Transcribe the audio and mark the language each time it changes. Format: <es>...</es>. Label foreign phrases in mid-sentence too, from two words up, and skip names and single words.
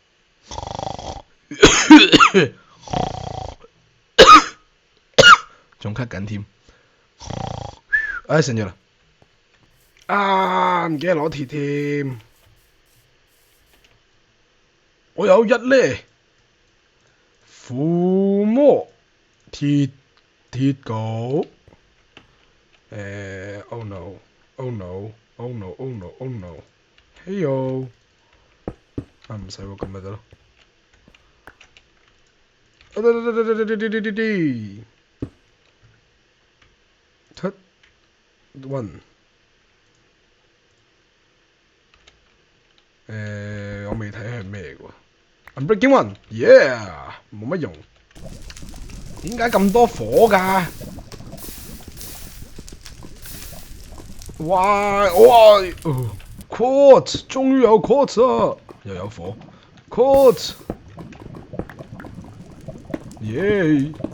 <yue>仲咳緊添，唉醒咗啦！唔記得攞鐵添，我有一咧，附魔鐵狗 ，</yue> <en>oh no， oh no， oh no， oh no， oh no，</en> <yue>嘿喲，唔使喎，咁咪得咯。</yue> <en>Cut one，</en> <yue>我未睇係咩喎 ？</yue> <en>Unbreaking one，</en> <yue>yeah，冇乜用。點解咁多火㗎？哇！Quartz， 終於有 Quartz 啊！又有火 ，Quartz， 耶！</yue>